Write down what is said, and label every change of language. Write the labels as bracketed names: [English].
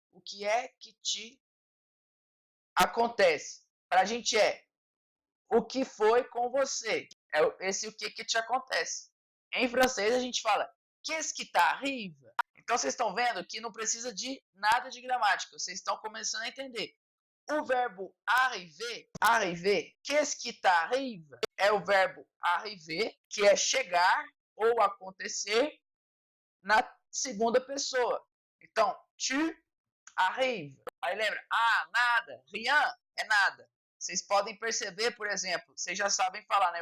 [Portuguese] O que é que te acontece? Pra gente é o que foi com você. É esse o que te acontece. Em francês a gente fala [French] qu'est-ce qui t'arrive? [Portuguese] Então vocês estão vendo que não precisa de nada de gramática. Vocês estão começando a entender. O verbo arriver, [French] qu'est-ce qui t'arrive? [Portuguese] É o verbo arriver, que é chegar ou acontecer na segunda pessoa. Então, tu arrives. Aí lembra, nada, rien é nada. Vocês podem perceber, por exemplo, vocês já sabem falar, né?